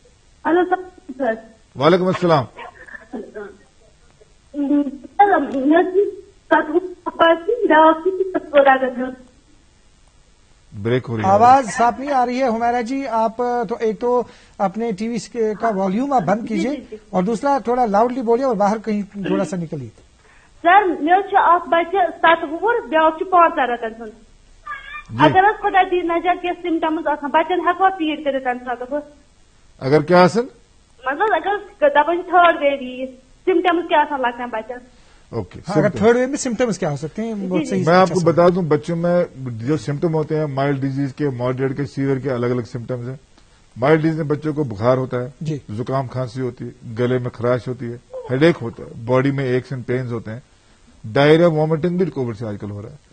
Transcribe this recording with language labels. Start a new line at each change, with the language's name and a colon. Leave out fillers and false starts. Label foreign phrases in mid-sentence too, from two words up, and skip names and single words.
Arabic: وعلیکم السلام.
Urdu: بریک ہو رہی ہے، آواز صاف نہیں آ رہی ہے. حمیرہ جی آپ تو ایک تو اپنے ٹی وی کا والیوم آپ بند کیجیے، اور دوسرا تھوڑا لاؤڈلی بولیے اور باہر کہیں تھوڑا سا نکلیے.
Kashmiri: سر
Urdu: مجھے بچہ
Kashmiri: 7 وُہُر، بیاکھ 5 رٮ۪تن ہُنٛد. اگر خدا دی نظر کینٛہہ سمٹمز آسان بچن ہیٚکوا فیڈ کٔرِتھ تمہِ ساتہٕ بہٕ؟ اگر کیا آسن مطلب اگر دپان
English: third wave
Kashmiri: یی سمٹمز کیا آسان لگان بچن؟
Urdu: اوکے، اگر
English: third wave
Urdu: میں سمٹمز کیا ہو سکتے ہیں؟ بہت صحیح. میں آپ کو بتا دوں بچوں میں جو سمٹم ہوتے ہیں
English: mild disease
Urdu: کے، ماڈریٹ کے، سیویئر کے الگ الگ سمٹمز ہیں.
English: mild disease
Urdu: میں بچوں کو بخار ہوتا ہے، زکام کھانسی ہوتی ہے، گلے میں خراش ہوتی ہے،
English: head ache
Urdu: ہوتا ہے، باڈی میں
English: aches and pains
Urdu: ہوتے ہیں،
English: diarrhea vomiting
Urdu: بھی کووڈ سے آج کل ہو رہا ہے.